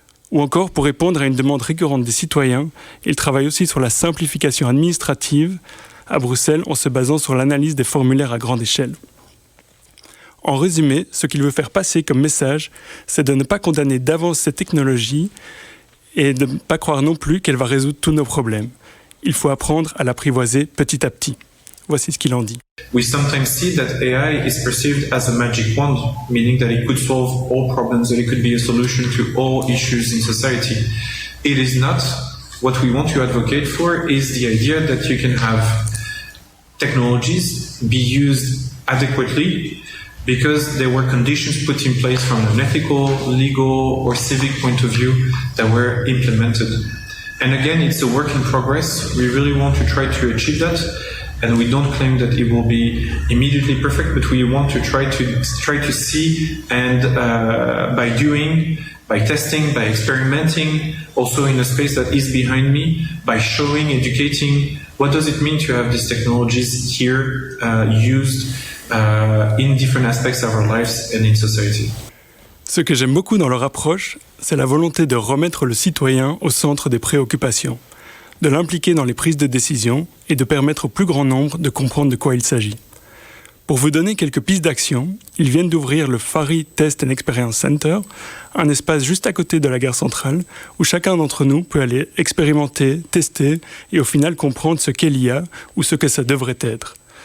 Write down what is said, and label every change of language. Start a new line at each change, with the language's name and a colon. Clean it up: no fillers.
French: Ou encore, pour répondre à une demande récurrente des citoyens, il travaille aussi sur la simplification administrative à Bruxelles en se basant sur l'analyse des formulaires à grande échelle. En résumé, ce qu'il veut faire passer comme message, c'est de ne pas condamner d'avance cette technologie et de ne pas croire non plus qu'elle va résoudre tous nos problèmes. Il faut apprendre à l'apprivoiser petit à petit. Voici ce qu'il en dit.
English: We sometimes see that AI is perceived as a magic wand, meaning that it could solve all problems, that it could be a solution to all issues in society. It is not. What we want to advocate for is the idea that you can have technologies be used adequately because there were conditions put in place from an ethical, legal, or civic point of view that were implemented. And again, it's a work in progress. We really want to try to achieve that. And we don't claim that it will be immediately perfect, but we want to try to see, and by doing, by testing, by experimenting, also in a space that is behind me, by showing, educating, what does it mean to have these technologies here used in different aspects of our lives and in society.
French: Ce que j'aime beaucoup dans leur approche, c'est la volonté de remettre le citoyen au centre des préoccupations, de l'impliquer dans les prises de décision et de permettre au plus grand nombre de comprendre de quoi il s'agit. Pour vous donner quelques pistes d'action, ils viennent d'ouvrir le Fari Test and Experience Center, un espace juste à côté de la gare centrale où chacun d'entre nous peut aller expérimenter, tester et au final comprendre ce qu'est l'IA ou ce que ça devrait être.